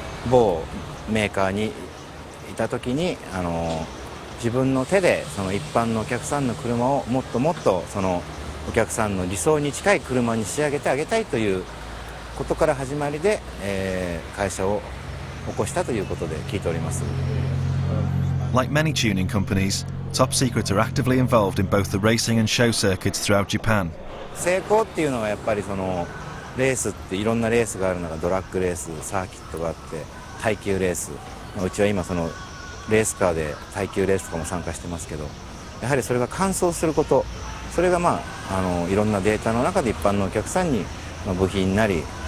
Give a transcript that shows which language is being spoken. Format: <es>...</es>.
<ja>某メーカーにいた時に自分の手でその一般のお客さんの車をもっともっとそのお客さんの理想に近い車に仕上げてあげたいということから始まりで、会社を起こしたということで聞いております。</ja> <en>Like many tuning companies, Top Secret are actively involved in both the racing and show circuits throughout Japan.</en> <ja>成功っていうのはやっぱりそのレースっていろんなレースがあるのがドラッグレース、サーキットがあって耐久レース、うちは今そのレースカーで耐久レースとかも参加してますけど、やはりそれが完走すること、それがいろんなデータの中で一般のお客さんに部品なり</ja>